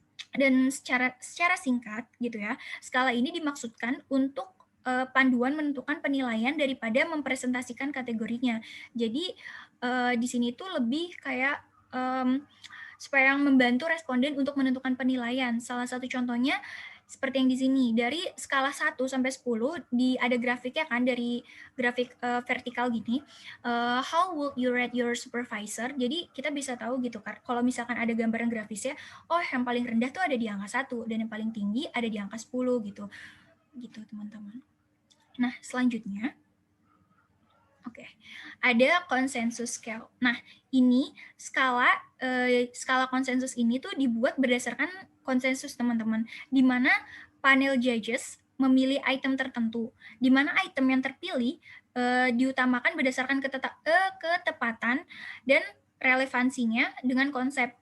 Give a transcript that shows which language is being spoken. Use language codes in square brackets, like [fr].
[id] Dan secara singkat gitu ya, skala ini dimaksudkan untuk panduan menentukan penilaian daripada mempresentasikan kategorinya. Jadi di sini tuh lebih kayak supaya membantu responden untuk menentukan penilaian. Salah satu contohnya seperti yang di sini, dari skala 1 sampai 10 ada grafiknya kan, dari grafik vertikal gini. [en] How would you rate your supervisor? [id] Jadi kita bisa tahu gitu kan, kalau misalkan ada gambaran grafisnya, oh yang paling rendah tuh ada di angka 1 dan yang paling tinggi ada di angka 10 gitu. Gitu teman-teman. Nah, selanjutnya Oke, ada konsensus scale. Nah, ini skala konsensus ini tuh dibuat berdasarkan konsensus teman-teman, di mana panel judges memilih item tertentu, di mana item yang terpilih diutamakan berdasarkan ketepatan dan relevansinya dengan konsep.